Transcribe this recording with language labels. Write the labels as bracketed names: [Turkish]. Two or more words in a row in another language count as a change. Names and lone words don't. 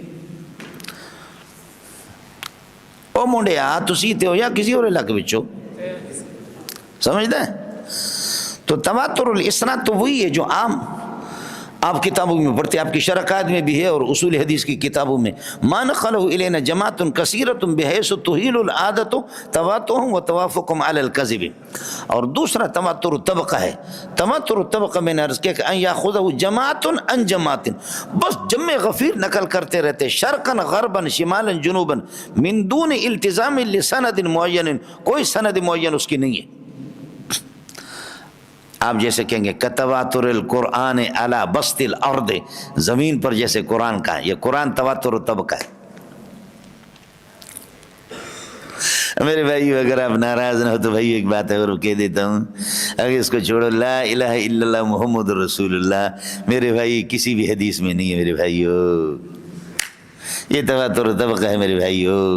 [Punjabi] او منڈیا تسی تے ہو [Urdu] یا کسی اور علاقے بچو، سمجھتے ہیں؟ تو تواتر الاسناد تو وہی ہے جو عام آپ کتابوں میں پڑھتے، آپ کی شرکات میں بھی ہے اور اصول حدیث کی کتابوں میں. [Arabic] ما نقلہ الینا جماعت کثیرۃ بحیث تحیل العادت تواتؤہم وتوافقہم علی الکذب. [Urdu] اور دوسرا تواتر طبقہ ہے. تواتر طبقہ میں نے عرض کیا کہ [Arabic] ان یاخذہ جماعت عن جماعت، [Urdu] بس جمع غفیر نقل کرتے رہتے، [Arabic] شرقا غربا شمالا جنوبا، من دون التزام لسند معین، [Urdu] کوئی سند معین اس کی نہیں ہے. آپ جیسے کہیں گے [Arabic] کتواتر القرآن علی بسط الارض، [Urdu] زمین پر جیسے قرآن کا ہے، یہ قرآن تواتر و طبقہ ہے۔ میرے بھائی اگر آپ ناراض نہ ہو تو بھائی ایک بات ہے اور کہہ دیتا ہوں، اگر اس کو چھوڑو، [Arabic] لا الہ الا اللہ محمد رسول اللہ [Urdu] میرے بھائی کسی بھی حدیث میں نہیں ہے میرے بھائیو، یہ تواتر و طبقہ ہے میرے بھائیو۔